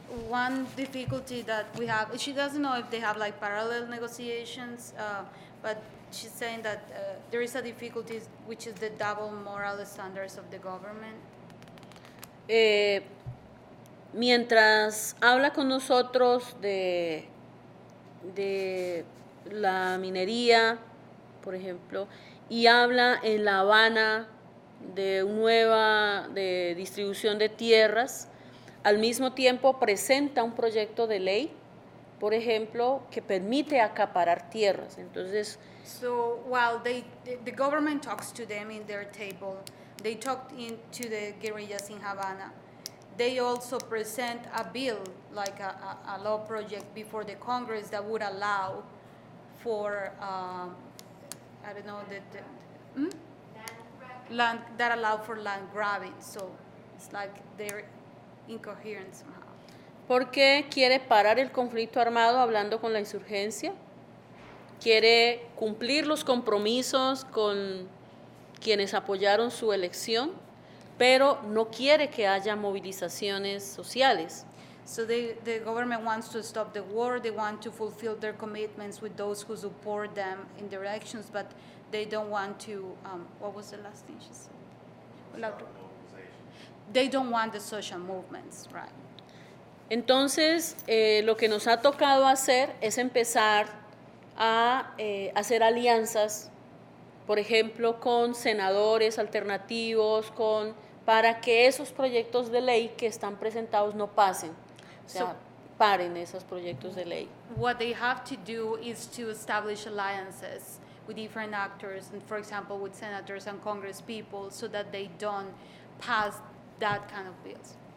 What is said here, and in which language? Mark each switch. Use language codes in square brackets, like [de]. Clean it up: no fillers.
[en] One difficulty that we have, she doesn't know if they have like parallel negotiations, but she's saying that there is a difficulty which is the double moral standards of the government. [es] Mientras habla con nosotros de la minería, por ejemplo, y habla en La Habana de distribución de tierras, al mismo tiempo presenta un proyecto de ley, por ejemplo, que permite acaparar tierras. Entonces, [en] So while the government talks to them in their table, they talked to the guerrillas in Havana. They also present a bill, like a law project before the Congress that would allow for, I don't know, land that allow for land grabbing. So it's like they're incoherent somehow. [es] porque quiere parar el conflicto armado hablando con la insurgencia, quiere cumplir los compromisos con quienes apoyaron su elección, pero no quiere que haya movilizaciones sociales. [en] So the government wants to stop the war, they want to fulfill their commitments with those who support them in their elections, but they don't want to, what was the last thing she said? They don't want the social movements, right? [es] Entonces, lo que nos ha tocado hacer es empezar a hacer alianzas, por ejemplo, con senadores alternativos, para que esos proyectos de ley que están presentados no pasen, o sea, paren esos proyectos de ley. [en] What they have to do is to establish alliances with different actors, and for example, with senators and congress people, so that they don't pass that kind of bills.